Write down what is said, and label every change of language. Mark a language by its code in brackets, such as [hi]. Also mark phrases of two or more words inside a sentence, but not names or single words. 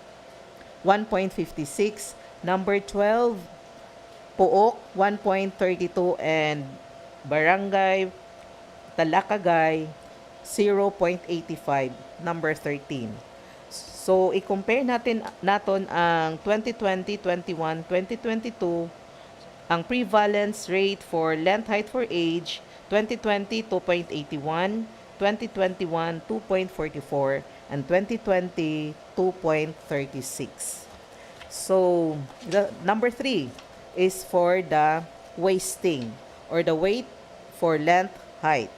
[en] 1.56, number 12 Pook 1.32, and Barangay Talakagay 0.85, number 13. [tl] So, i-compare natin ang 2020, 21, 2022, ang [en] prevalence rate for length height for age, [tl] 2020, 2.81, 2021, 2.44, and 2020, 2.36. [en] So, the number 3 is for the wasting or the weight for length height.